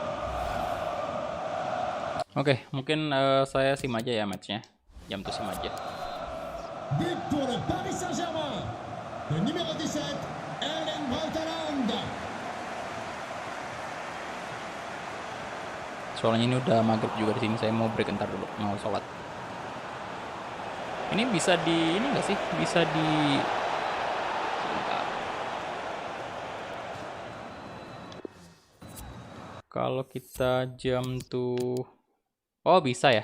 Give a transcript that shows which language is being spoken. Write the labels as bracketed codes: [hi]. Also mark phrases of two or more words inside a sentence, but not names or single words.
[id] Oke, mungkin saya sim aja ya matchnya. Jam tuh sim aja. [fr] But pour le Paris Saint-Germain. Le numéro 17, Erling Braut Haaland. [id] Soalnya ini udah maghrib juga di sini. Saya mau break ntar dulu, mau sholat. Ini bisa di ini nggak sih? Bisa di kalau kita jam tuh, oh bisa ya.